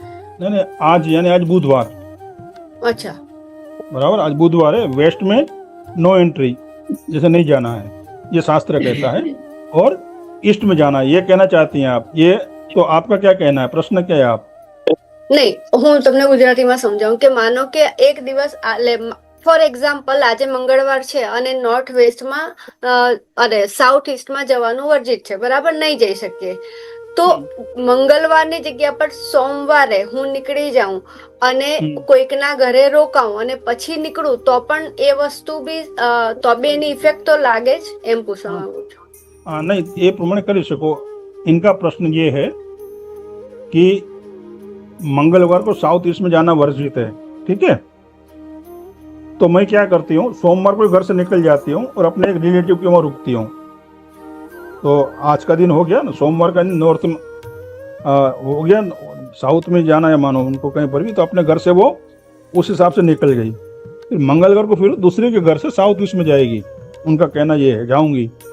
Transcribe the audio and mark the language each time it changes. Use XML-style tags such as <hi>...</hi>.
<hi>नहीं नहीं, आज यानी आज बुधवार, अच्छा। बराबर, आज बुधवार है, वेस्ट में नो एंट्री, जैसे नहीं जाना है ये शास्त्र कहता है, और ईस्ट में जाना है, ये कहना चाहती हैं आप। ये तो आपका क्या कहना है, प्रश्न क्या है आप?</hi> <gu>नहीं, હું તમને ગુજરાતીમાં સમજાવું કે માનો કે એક દિવસ ફોર એક્ઝામ્પલ આજે મંગળવાર છે અને નોર્થ વેસ્ટમાં અરે સાઉથ ઈસ્ટમાં જવાનું વર્જિત છે, બરાબર, નહીં જઈ શકીએ, તો મંગળવારની જગ્યા પર સોમવારે હું નીકળી જાઉં અને કોઈકના ઘરે રોકાઉં અને પછી નીકળું તો પણ એ વસ્તુ બી તો બી એની ઇફેક્ટ તો લાગે જ, એમ પૂછવા માંગુ છું।</gu> <hi>नहीं, ये प्रमाण कर सको। इनका प्रश्न ये है कि मंगलवार को साउथ ईस्ट में जाना वर्जित है, ठीक है, तो मैं क्या करती हूँ, सोमवार को घर से निकल जाती हूँ और अपने एक रिलेटिव के वहाँ रुकती हूँ। तो आज का दिन हो गया ना, सोमवार का दिन नॉर्थ में हो गया, साउथ में जाना है मानो उनको कहीं पर भी, तो अपने घर से वो उस हिसाब से निकल गई, फिर मंगलवार को फिर दूसरे के घर से साउथ ईस्ट में जाएगी, उनका कहना ये है जाऊंगी।</hi>